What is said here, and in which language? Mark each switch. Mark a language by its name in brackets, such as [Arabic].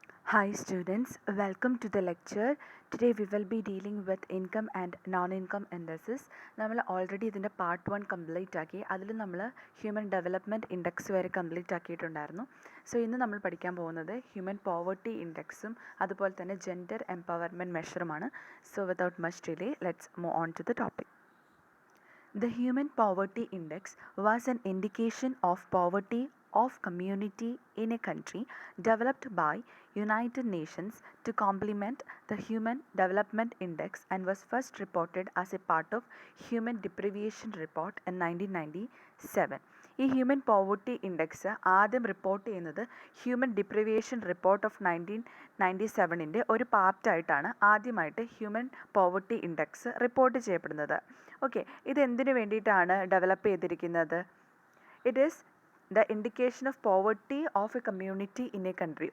[English] Hi students, welcome to the lecture. Today we will be dealing with income and non-income indices. [Malayalam] നമ്മൾ already ഇതിൻ്റെ part 1 complete ആക്കി. അതിൽ നമ്മൾ human development index വരെ complete ആക്കിയിട്ടുണ്ടായിരുന്നു. So ഇന്ന് നമ്മൾ പഠിക്കാൻ പോകുന്നത് ഹ്യൂമൻ പോവർട്ടി ഇൻഡെക്സും അതുപോലെ തന്നെ gender empowerment മെഷറുമാണ്. [English] So without much delay let's move on to the topic. The Human Poverty Index was an indication of poverty of community in a country developed by United Nations to complement the Human Development Index and was first reported as a part of Human Deprivation Report in 1997. [Malayalam] ഈ human poverty index ആദ്യം report ചെയ്യുന്നത് human deprivation report of 1997 ഒരു പാർട്ടായിട്ടാണ് ആദ്യമായിട്ട് human poverty index report ചെയ്യപ്പെടുന്നത്. Okay, ഇത് എന്തിനു വേണ്ടിയിട്ടാണ് develop ചെയ്തിരിക്കുന്നത്? [English] It is the indication of poverty of a community in a country.